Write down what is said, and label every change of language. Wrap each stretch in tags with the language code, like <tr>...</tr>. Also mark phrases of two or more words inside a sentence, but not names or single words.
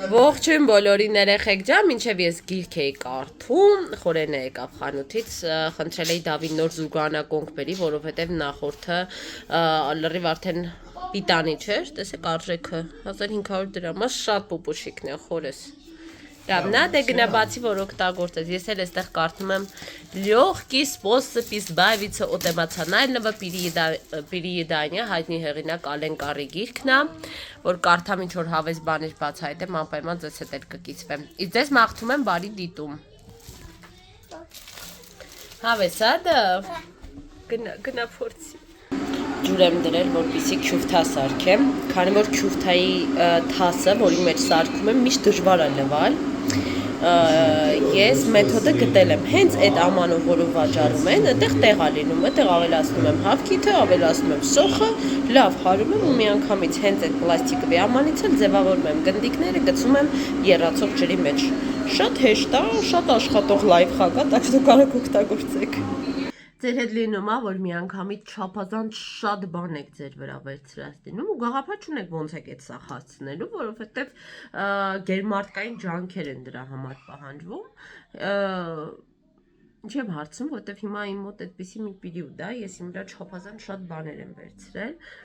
<hy>Ողջույն բոլորին երեխեք ջան, մինչև ես գիրք էի կարդում, Խորենը եկավ խանութից, խնդրել էի Դավիթ նոր զուգանակոնք բերի, որովհետև նախորդը լրիվ արդեն պիտանի չէր, տեսեք արժեքը 1500 դրամ, շատ պուպուշիկն է, խորես։ Լավ, դե գնա բացի, որ օգտագործես, ես էլ այստեղ կարդում եմ</hy> <ru>лёгкий способ избавиться от эмоционального переедания,</ru> <hy>հայտնի հեղինակ Ալենկարի գիրքն է, որ կարդամ ինչ որ հավես բաներ բացահայտեմ, անպայման ձեզ հետ էլ կկիսվեմ։ Իսկ ձեզ մաղթում եմ բարի դիտում։ Հավես ա դա։ Գնա փորձի։ Ջուր եմ դրել, որպեսզի քյուրթա սարքեմ, քանի որ քյուրթայի թասը, որի մեջ սարքում եմ, միշտ դժվար է լվալ։ Ես մեթոդը գտել եմ, հենց այդ ամանով, որով վաճառում են, այդտեղ տեղ է լինում, այդտեղ ավելացնում եմ հավքիթը, ավելացնում եմ սոխը, լավ հարում եմ ու միանգամից հենց այդ պլաստիկովի ամանից էլ ձևավորում եմ գնդիկները, գցում եմ եռացող ջրի մեջ։ Շատ հեշտ է, շատ աշխատող լայֆհակ է,</hy> <ru>так что</ru> <hy>կարող օգտագործեք։ Ձեր հետ լինում է, որ միանգամից չափազանց շատ բան եք ձեր վրա վերցրած դինում ու գաղափար չունեք ոնց եք այդ սա հասցնելու, որովհետև գերմարտկային ջանքեր են դրա համար պահանջվում։ Ինչ եմ հարցում, որովհետև հիմա իմ մոտ այդպիսի մի պերիոդ է, ես իմ վրա չափազանց շատ բաներ եմ վերցրել։</hy>